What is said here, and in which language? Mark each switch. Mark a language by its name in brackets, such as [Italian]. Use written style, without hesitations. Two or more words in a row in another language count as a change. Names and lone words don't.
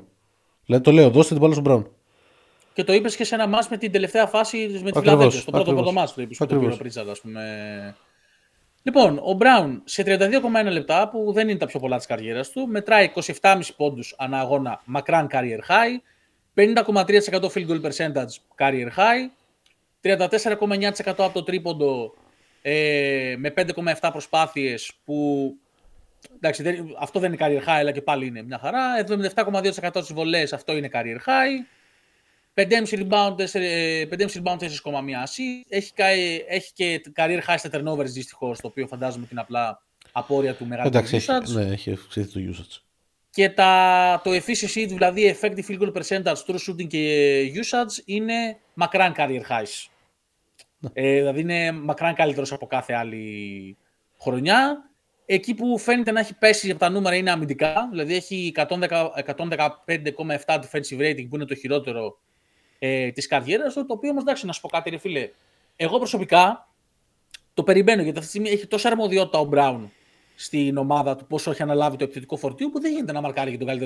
[Greek] Δηλαδή το λέω, δώστε την μπάλα στον Brown. Και το είπες και σε ένα μάτς με την τελευταία φάση με τη Φιλαδέλφια. Στο πρώτο μάτς το είπες, το πήρε ο Πρίτσαρντ, ας πούμε. Λοιπόν, ο Μπράουν σε 32,1 λεπτά, που δεν είναι τα πιο πολλά της καριέρας του, μετράει 27,5 πόντους ανά αγώνα, μακράν [English] career high, [Greek] 50,3% [English] field goal percentage career high, [Greek] 34,9% από το τρίποντο, με 5,7 προσπάθειες, που εντάξει, αυτό δεν είναι [English] career high, [Greek] αλλά και πάλι είναι μια χαρά, 77,2% στις βολές, αυτό είναι [English] career high, [Greek] 5,5 rebound, 4,1 assist. Έχει και [English] career high [Greek] στα turnovers, δυστυχώς, το οποίο φαντάζομαι ότι είναι απλά απόρρια του μεγαλύτερου usage. Ναι, έχει αυξηθεί το usage. Και το efficiency, δηλαδή [English] effective field goal percentage, true shooting [Greek] και usage, είναι μακράν [English] career highs. [Greek] Δηλαδή είναι μακράν καλύτερος από κάθε άλλη χρονιά. Εκεί που φαίνεται να έχει πέσει από τα νούμερα είναι αμυντικά, δηλαδή έχει 115,7 [English] defensive rating, [Greek] που είναι το χειρότερο της καριέρας του, το οποίο όμως εντάξει να σου πω κάτι ρε φίλε, εγώ προσωπικά το περιμένω γιατί αυτή τη στιγμή έχει τόσα αρμοδιότητα ο Μπράουν στην ομάδα του, πόσο έχει αναλάβει το επιθετικό φορτίο, που δεν γίνεται να μαρκάρει και τον καλύτερο.